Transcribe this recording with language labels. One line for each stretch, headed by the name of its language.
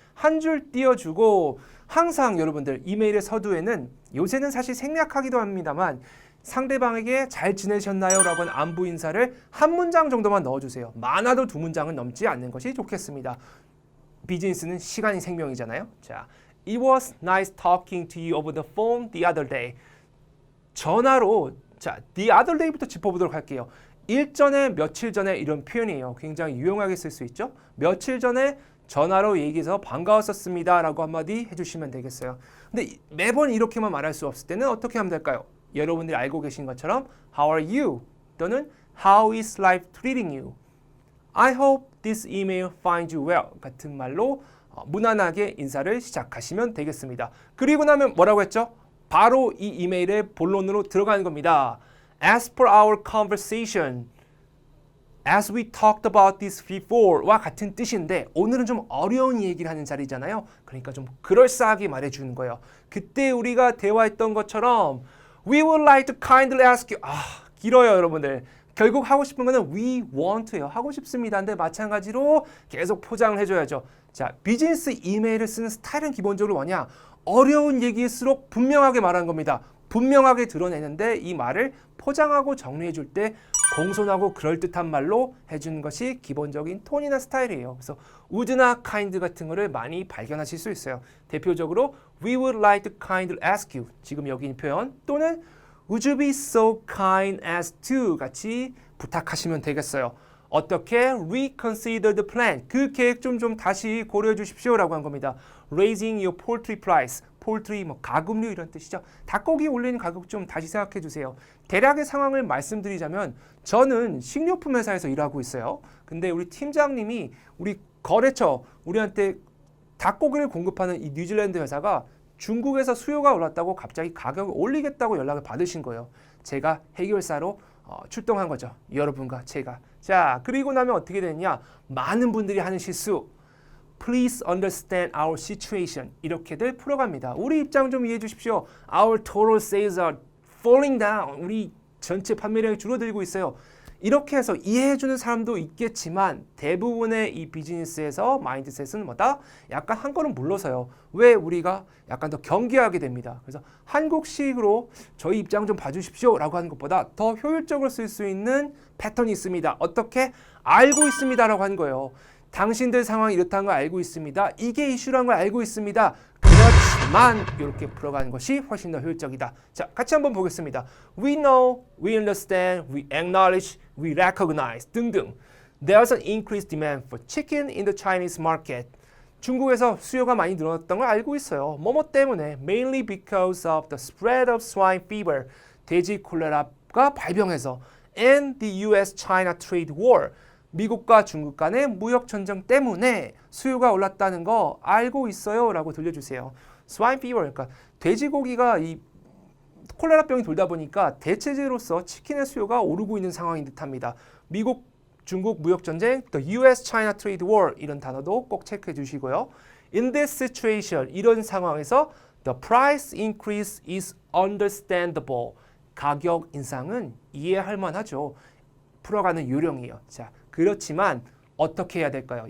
Korean: 한 줄 띄워주고 항상 여러분들 이메일의 서두에는 요새는 사실 생략하기도 합니다만 상대방에게 잘 지내셨나요? 라고 하는 안부 인사를 한 문장 정도만 넣어주세요. 많아도 두 문장은 넘지 않는 것이 좋겠습니다. 비즈니스는 시간이 생명이잖아요.
English: 자, It was nice talking to you over the phone the other day.
Korean: 전화로 자,
English: the other day
Korean: 부터 짚어보도록 할게요. 일전에 며칠 전에 이런 표현이에요. 굉장히 유용하게 쓸 수 있죠. 며칠 전에 전화로 얘기해서 반가웠었습니다 라고 한마디 해주시면 되겠어요. 근데 매번 이렇게만 말할 수 없을 때는 어떻게 하면 될까요? 여러분들이 알고 계신 것처럼
English: How are you? 또는 How is life treating you? I hope this email finds you well
Korean: 같은 말로 무난하게 인사를 시작하시면 되겠습니다. 그리고 나면 뭐라고 했죠? 바로 이 이메일의 본론으로 들어가는 겁니다.
English: As per our conversation, as we talked about this before와
Korean: 같은 뜻인데 오늘은 좀 어려운 얘기를 하는 자리잖아요. 그러니까 좀 그럴싸하게 말해주는 거예요. 그때 우리가 대화했던 것처럼
English: We would like to kindly ask you.
Korean: 길어요 여러분들. 결국 하고 싶은 거는
English: we want to
Korean: 요. 하고 싶습니다. 근데 마찬가지로 계속 포장을 해줘야죠. 자, 비즈니스 이메일을 쓰는 스타일은 기본적으로 뭐냐? 어려운 얘기일수록 분명하게 말하는 겁니다. 분명하게 드러내는데 이 말을 포장하고 정리해 줄 때 공손하고 그럴듯한 말로 해주는 것이 기본적인 톤이나 스타일이에요. 그래서 would나 kind 같은 거를 많이 발견하실 수 있어요.
English: 대표적으로 we would like to kindly ask you
Korean: 지금 여기 있는 표현
English: 또는 would you be so kind as to
Korean: 같이 부탁하시면 되겠어요. 어떻게
English: reconsider the plan
Korean: 그 계획 좀 다시 고려해 주십시오 라고 한 겁니다.
English: Raising your poultry price
Korean: 폴트리, 가금류 이런 뜻이죠. 닭고기 올리는 가격 좀 다시 생각해 주세요. 대략의 상황을 말씀드리자면 저는 식료품 회사에서 일하고 있어요. 근데 우리 팀장님이 우리 거래처 우리한테 닭고기를 공급하는 이 뉴질랜드 회사가 중국에서 수요가 올랐다고 갑자기 가격을 올리겠다고 연락을 받으신 거예요. 제가 해결사로 출동한 거죠. 여러분과 제가. 자, 그리고 나면 어떻게 됐냐? 많은 분들이 하는 실수.
English: Please understand our situation.
Korean: 이렇게들 풀어갑니다. 우리 입장 좀 이해해 주십시오.
English: Our total sales are falling down.
Korean: 우리 전체 판매량이 줄어들고 있어요. 이렇게 해서 이해해 주는 사람도 있겠지만 대부분의 이 비즈니스에서 마인드셋은 뭐다? 약간 한 걸음 물러서요. 왜 우리가 약간 더 경계하게 됩니다. 그래서 한국식으로 저희 입장 좀 봐주십시오 라고 하는 것보다 더 효율적으로 쓸 수 있는 패턴이 있습니다. 어떻게? 알고 있습니다 라고 하는 거예요. 당신들 상황이 이렇다는 걸 알고 있습니다. 이게 이슈라는 걸 알고 있습니다. 그렇지만 이렇게 풀어가는 것이 훨씬 더 효율적이다. 자, 같이 한번 보겠습니다.
English: We know, we understand, we acknowledge, we recognize 등등. There's an increased demand for chicken in the Chinese market.
Korean: 중국에서 수요가 많이 늘어났던 걸 알고 있어요. 뭐뭐 때문에
English: mainly because of the spread of swine fever.
Korean: 돼지 콜레라가 발병해서
English: and the US-China trade war.
Korean: 미국과 중국 간의 무역 전쟁 때문에 수요가 올랐다는 거 알고 있어요 라고 들려주세요. 스와인 피버 그러니까 돼지고기가 이 콜레라병이 돌다 보니까 대체제로서 치킨의 수요가 오르고 있는 상황인 듯합니다. 미국 중국 무역 전쟁,
English: the US-China trade war
Korean: 이런 단어도 꼭 체크해 주시고요.
English: In this situation
Korean: 이런 상황에서
English: the price increase is understandable.
Korean: 가격 인상은 이해할 만하죠. 풀어가는 요령이에요. 자, 그렇지만 어떻게 해야 될까요?